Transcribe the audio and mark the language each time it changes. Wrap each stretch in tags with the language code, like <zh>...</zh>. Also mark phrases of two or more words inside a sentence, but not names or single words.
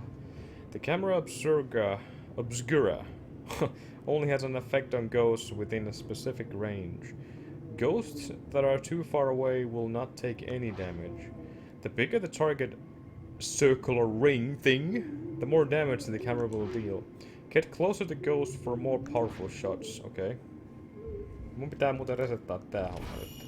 <en>The camera obscura only has an effect on ghosts within a specific range. Ghosts that are too far away will not take any damage. The bigger the target circular ring thing, the more damage the camera will deal. Get closer to ghosts for more powerful shots. Okay.</en> <fi>Mun pitää muuten resettaa tää homma nyt.</fi>